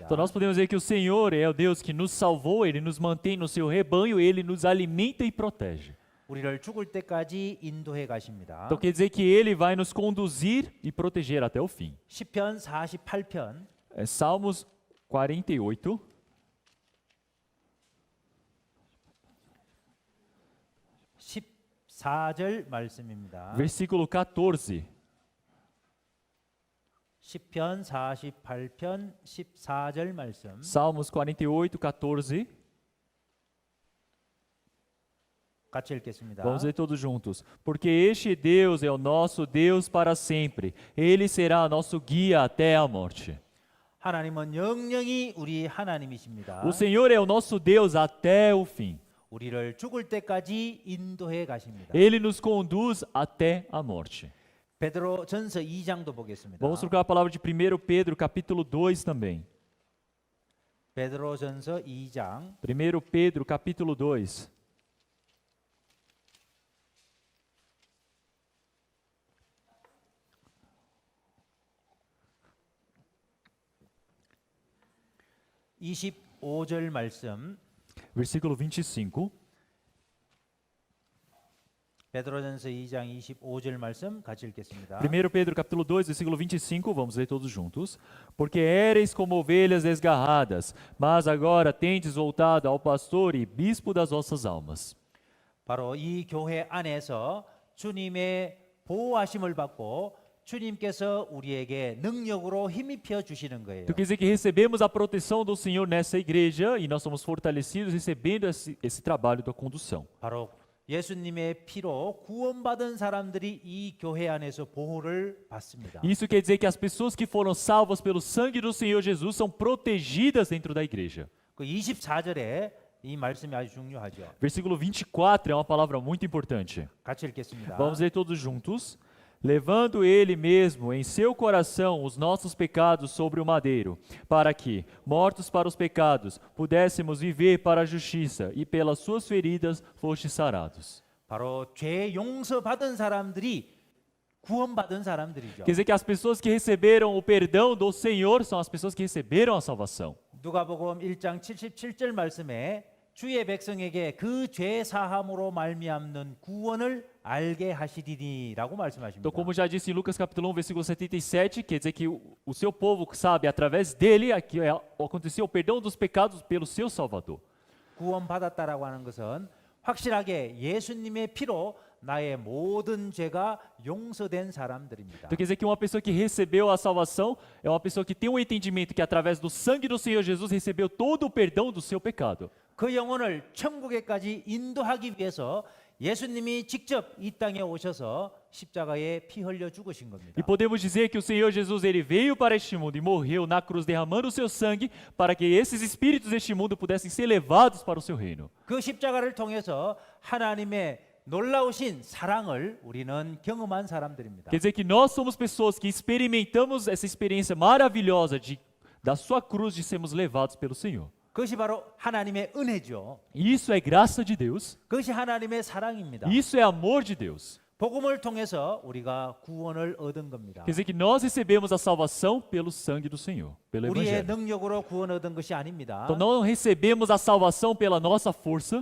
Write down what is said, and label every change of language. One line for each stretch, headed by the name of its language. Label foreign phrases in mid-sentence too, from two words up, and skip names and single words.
Portuguese: Então, nós podemos dizer que o Senhor é o Deus que nos salvou, ele nos mantém no seu rebanho, ele nos alimenta e protege.
Korean: 우리를 죽을 때까지 인도해 가십니다.
Portuguese: Então, quer dizer que ele vai nos conduzir e proteger até o fim.
Korean: 시편 48편
Portuguese: Salmos 48.
Korean: (14절) 말씀입니다.
Portuguese: Versículo 14.
Korean: 시편 48편 14절 말씀
Portuguese: Salmos 48, 14.
Korean: 같이 읽겠습니다.
Portuguese: Vamos ler todos juntos. Porque este Deus é o nosso Deus para sempre. Ele será nosso guia até a morte.
Korean: 하나님은 영영이 우리 하나님이십니다.
Portuguese: O Senhor é o nosso Deus até o fim.
Korean: 우리를 죽을 때까지 인도해 가십니다.
Portuguese: Ele nos conduz até a morte.
Korean: 베드로전서 2장도 보겠습니다.
Portuguese: Vamos trocar a palavra de 1 Pedro, capítulo 2 também.
Korean: 베드로전서 2장
Portuguese: 1 Pedro, capítulo 2.
Korean: (25절) 말씀
Portuguese: Versículo 25.
Korean: 베드로전서 2장 25절 말씀 같이 읽겠습니다.
Portuguese: 1 Pedro capítulo 2, versículo 25, vamos ler todos juntos. Porque éreis como ovelhas desgarradas, mas agora tendes voltado ao pastor e bispo das vossas almas.
Korean: 바로 이 교회 안에서 주님의 보호하심을 받고 주님께서 우리에게 능력으로 힘입혀 주시는 거예요.
Portuguese: Então quer dizer que recebemos a proteção do Senhor nessa igreja e nós somos fortalecidos recebendo esse trabalho da condução.
Korean: 바로 예수님의 피로 구원받은 사람들이 이 교회 안에서 보호를 받습니다.
Portuguese: Isso quer dizer que as pessoas que foram salvas pelo sangue do Senhor Jesus são protegidas dentro da igreja.
Korean: 그 24절에 이 말씀이 아주 중요하죠.
Portuguese: Versículo 24 é uma palavra muito importante.
Korean: 같이 읽겠습니다.
Portuguese: Vamos ler todos juntos. Levando ele mesmo em seu coração os nossos pecados sobre o madeiro, para que, mortos para os pecados, pudéssemos viver para a justiça, e pelas suas feridas fostes sarados.
Korean: 바로 죄 용서 받은 사람들이 구원받은 사람들이죠.
Portuguese: Quer dizer que as pessoas que receberam o perdão do Senhor são as pessoas que receberam a salvação.
Korean: 누가복음 1장 77절 말씀에 주의 백성에게 그 죄 사함으로 말미암는 구원을 알게 하시리니라고 말씀하십니다.
Portuguese: Então, como já disse em Lucas capítulo 1, versículo 77, quer dizer que o seu povo sabe, através dele, que aconteceu o perdão dos pecados pelo seu Salvador.
Korean: 구원받았다라고 하는 것은 확실하게 예수님의 피로 나의 모든 죄가 용서된 사람들입니다.
Portuguese: Então quer dizer que uma pessoa que recebeu a salvação é uma pessoa que tem um entendimento que através do sangue do Senhor Jesus recebeu todo o perdão do seu pecado.
Korean: 그 영혼을 천국에까지 인도하기 위해서 예수님이 직접 이 땅에 오셔서 십자가에 피 흘려 죽으신 겁니다.
Portuguese: E podemos dizer que o Senhor Jesus ele veio para este mundo e morreu na cruz derramando o seu sangue para que esses espíritos deste mundo pudessem ser levados para o seu reino.
Korean: 그 십자가를 통해서 하나님의 놀라우신 사랑을 우리는 경험한 사람들입니다.
Portuguese: Quer dizer que nós somos pessoas que experimentamos essa experiência maravilhosa da sua cruz de sermos levados pelo Senhor.
Korean: 그것이 바로 하나님의 은혜죠.
Portuguese: E isso é graça de Deus.
Korean: 그것이 하나님의 사랑입니다.
Portuguese: Isso é amor de Deus.
Korean: 복음을 통해서 우리가 구원을 얻은 겁니다.
Portuguese: Quer dizer que nós recebemos a salvação pelo sangue do Senhor, pelo
Korean: 우리의
Portuguese: Evangelho.
Korean: 능력으로 구원 얻은 것이 아닙니다.
Portuguese: Então não recebemos a salvação pela nossa força.